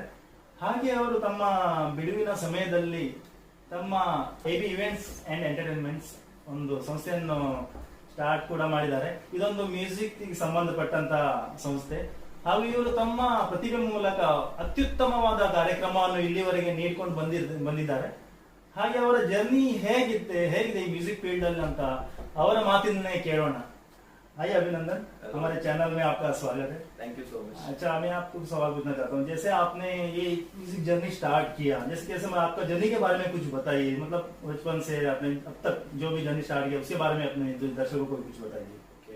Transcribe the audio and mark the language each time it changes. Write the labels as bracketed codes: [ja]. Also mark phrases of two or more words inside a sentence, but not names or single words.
[kn] ಹಾಗೆ ಅವರು ತಮ್ಮ ಬಿಡುವಿನ ಸಮಯದಲ್ಲಿ ತಮ್ಮ AB ಇವೆಂಟ್ಸ್ ಅಂಡ್ ಎಂಟರ್ಟೈನ್ಮೆಂಟ್ಸ್ ಒಂದು ಸಂಸ್ಥೆಯನ್ನು ಸ್ಟಾರ್ಟ್ ಕೂಡ ಮಾಡಿದ್ದಾರೆ. ಇದೊಂದು ಮ್ಯೂಸಿಕ್ ಸಂಬಂಧಪಟ್ಟಂತ ಸಂಸ್ಥೆ. ಹಾಗೂ ಇವರು ತಮ್ಮ ಪ್ರತಿಭೆ ಮೂಲಕ ಅತ್ಯುತ್ತಮವಾದ ಕಾರ್ಯಕ್ರಮವನ್ನು ಇಲ್ಲಿವರೆಗೆ ನೀಡ್ಕೊಂಡು ಬಂದಿದ್ದಾರೆ. ಹಾಗೆ ಅವರ ಜರ್ನಿ ಹೇಗಿದೆ ಈ [en] music field [kn] ಅಲ್ಲಿ ಅಂತ ಅವರ ಮಾತಿನೇ ಕೇಳೋಣ. [hi] आइए अभिनंदन, हमारे चैनल में आपका स्वागत है. [en] thank you so much. [hi] अच्छा, मैं आपको सवाल पूछना चाहता हूँ, जैसे आपने ये [en] music journey start [hi] किया, जैसे मैं आपका जर्नी के बारे में कुछ बताइए, मतलब बचपन से आपने अब तक जो भी [en] journey start [hi] किया उसके बारे में अपने दर्शकों को कुछ बताइए.